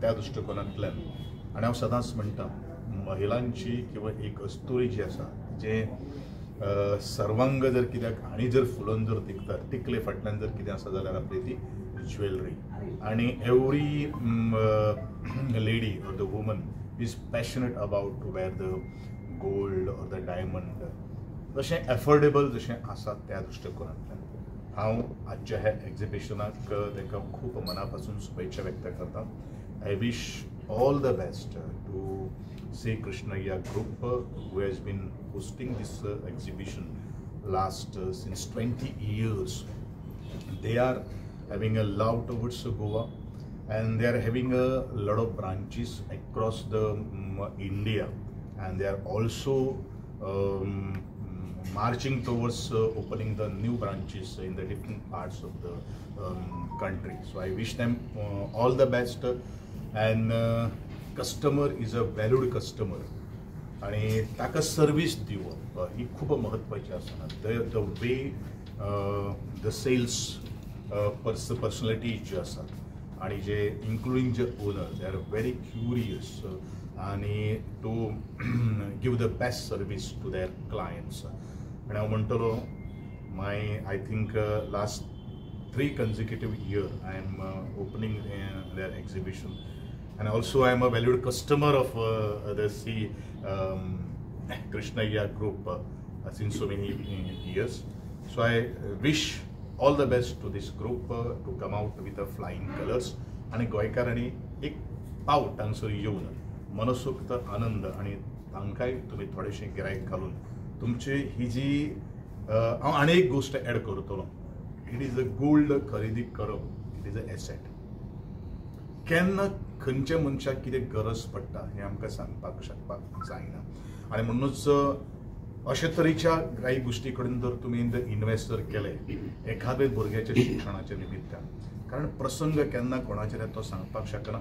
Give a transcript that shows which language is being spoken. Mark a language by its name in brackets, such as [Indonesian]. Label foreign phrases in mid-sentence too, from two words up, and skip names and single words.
[Konkani] त्या दृश्टिकोनांतल्यान आनी हांव सदांच म्हणटा महिलांची किंवा एक अस्तुरी जी आसा जे सर्वांग जर कित्याक आनी जर फुलोवन जर तिकतात टिकले फाटल्यान जर कितें आसा जाल्यार आपली ती ज्वेलरी आनी [English] every lady or the woman is passionate about to wear the gold or the diamond [Konkani] जशें एफोर्डेबल जशें आसा त्या दृश्टिकोनांतल्यान हांव आजच्या ह्या एक्झिबिशनाक तांकां खूब मना पासून शुभेच्छा व्यक्त करता. [English] I wish all the best to Sri Krishnayya Group who has been hosting this exhibition last since 20 years. They are having a love towards Goa and they are having a lot of branches across the India and they are also marching towards opening the new branches in the different parts of the country. So I wish them all the best. And customer is a valued customer [Konkani] आणि ताका सर्विस दिवप ही खूब महत्वाची आसा. [English] the way the sales personality [Konkani] जे आसात आणि जे [English] including जे owner they are very curious आणि to give the best service to their clients. [Konkani] आणि हांव म्हणटलो [English] I think last 3 consecutive years I am opening their exhibition and also I am a valued customer of the Sri Krishnayya Group since so many years. So I wish all the best to this group to come out with the flying colors [Konkani] आणि गोंयकारांनी एक पावट हांगसर येवन मनसोक्त आनंद आणि तांकांय तुमी थोडेशें गिरायक घालून तुमची ही जी हांव आनी एक गोश्ट एड करतलो. [English] it is a gold [Konkani] खरेदी करप [English] it is a asset. [Konkani] केन्ना खंयच्या मनशाक कितें गरज पडटा हें आमकां सांगपाक शकपाक जायना आनी म्हणूनच अशे तरेच्या काही गोश्टी कडेन जर तुमी इन्वेस्ट जर केले एखाद्या भुरग्याच्या शिक्षणाच्या निमित्तान कारण प्रसंग केन्ना कोणाचेर तो सांगपाक शकना.